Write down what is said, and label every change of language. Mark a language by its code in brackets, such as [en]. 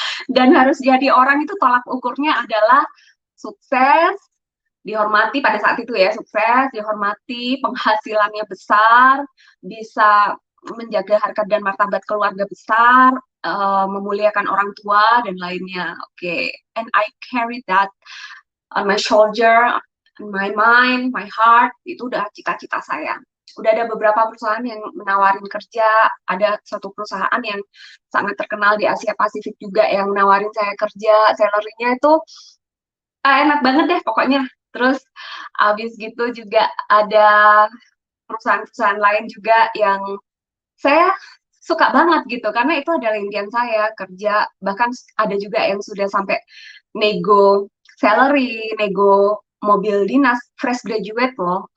[id] Dan harus jadi orang itu tolak ukurnya adalah sukses, dihormati pada saat itu ya, sukses, dihormati, penghasilannya besar, bisa menjaga harkat dan martabat keluarga besar, memuliakan orang tua dan lainnya. [en] Oke, and I carry that on my shoulder, on my mind, my heart. [id] Itu udah cita-cita saya. Udah ada beberapa perusahaan yang menawarin kerja, ada satu perusahaan yang sangat terkenal di Asia Pasifik juga yang menawarin saya kerja, salary-nya itu enak banget deh pokoknya. Terus abis gitu juga ada perusahaan-perusahaan lain juga yang saya suka banget gitu karena itu adalah impian saya kerja, bahkan ada juga yang sudah sampai nego salary, nego mobil dinas, fresh graduate loh.